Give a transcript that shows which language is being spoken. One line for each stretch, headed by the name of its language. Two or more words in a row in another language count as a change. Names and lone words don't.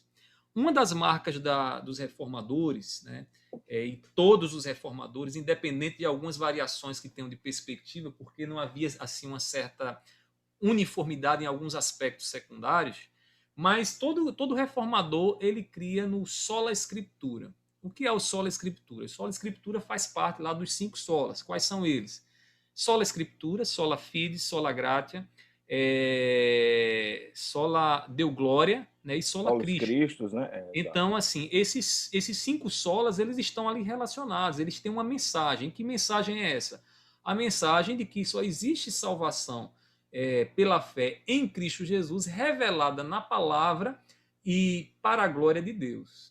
Portuguese: Uma das marcas dos reformadores, né, e todos os reformadores, independente de algumas variações que tenham de perspectiva, porque não havia assim uma certa uniformidade em alguns aspectos secundários, mas todo reformador ele cria no
Latin: sola escritura.
Portuguese: O que é o
Latin: sola escritura?
Portuguese: O
Latin: sola escritura
Portuguese: faz parte lá dos 5 solas. Quais são eles?
Latin: Sola escritura, sola fide, sola gratia, sola deu glória,
Portuguese: né, e
Latin: sola
Portuguese: Paulo Cristo. Cristos, né? Exato. Então, assim, esses 5 solas, eles estão ali relacionados, eles têm uma mensagem. Que mensagem é essa? A mensagem de que só existe salvação pela fé em Cristo Jesus, revelada na palavra e para a glória de Deus.